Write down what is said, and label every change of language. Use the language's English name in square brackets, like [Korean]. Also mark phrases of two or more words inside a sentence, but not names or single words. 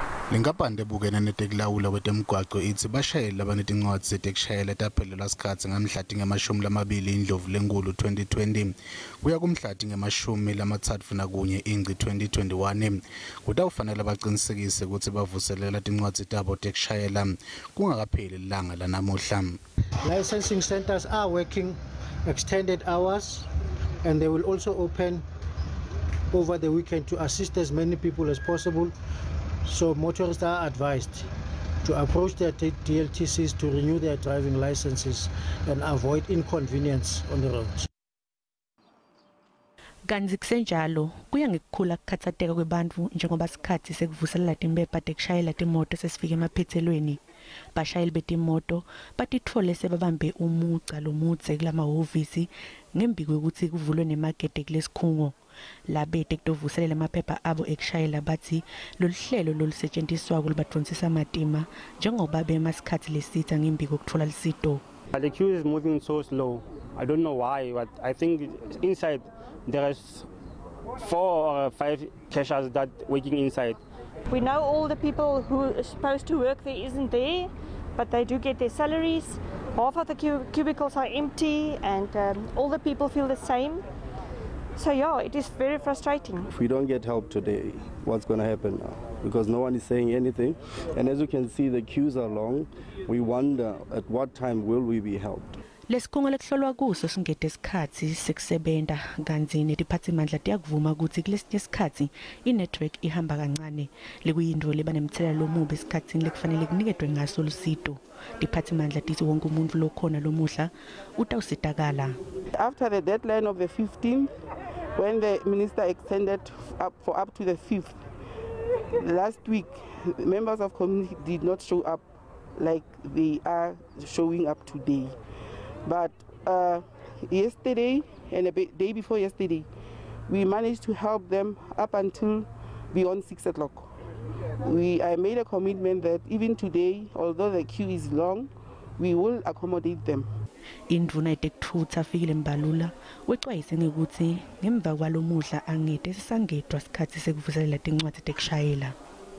[Swati] Lenkampani ebukene netekulawula kwetemgwaqo itsi bashayeli abanetincwadzi tekushayela taphelelwa sikhatsi ngamhlati nge-20 Indlovu lenkulu 2020 kuya kumhlati nge-31 Ingci 2021 kutawufanele baqinisekise ukuthi bavuselela tincwadzi tabo tekushayela kungakapheli ilanga la Namuhla. [English] Licensing centers are working extended hours and they will also open over the weekend to assist as many people as possible. So motorists are advised to approach their DLTCs to renew their driving licenses and avoid inconvenience on the roads. [Swati] Kanzi kusenjalo kuya ngekukhula kukhathateka kwebantu njengoba sikhatsi sekuvuselela timpepha tekushayela timoto sesifike emaphethelweni. Bashayeli betimoto batitfole sebabambe umuca lomudze kulamahhovisi ngembi kwekuthi kuvulwe nemagede kulesikhungo. Labete kutovuselela amaphepha abo ekushayela bathi loluhlelo lolusetshenziswa kulibadonsisa amatima njengoba bemasikhathi lesitha ngembi kokuthola lisito. [English] The queue is moving so slow. I don't know why, but I think inside there is 4 or 5 cashiers that working inside. We know all the people who are supposed to work there isn't there, but they do get their salaries. Half of the cubicles are empty and all the people feel the same. So yeah, it is very frustrating. If we don't get help today, what's going to happen now? Because no one is saying anything. And as you can see, the queues are long. We wonder at what time will we be helped. [Swati] Lesikhungo lekuhlolwa kuso singete isikhatsi sekusebenta kanzi netiphathimandla tiyakuvuma ukuthi kulesinye isikhatsi inetwork ihamba kancane lekuyinto leba nemthelela lomubi esikhatsini lekufanele kuniketwe ngaso lusito. Tiphathimandla tithi wonke umuntu lokhona lomuhla utawusitakala. [English] After the deadline of the 15th, when the minister extended up to the 5th, last week members of community did not show up like they are showing up today. But yesterday and the day before yesterday, we managed to help them up until beyond 6 o'clock. I made a commitment that even today, although the queue is long, we will accommodate them. [Swati] Indvuna itekuthutha fikile mbalula wexwayise ngekuthi ngemva kwalomuhla angete sisangedwa sikhatsi sekuvuselela tincwadzi tekushayela.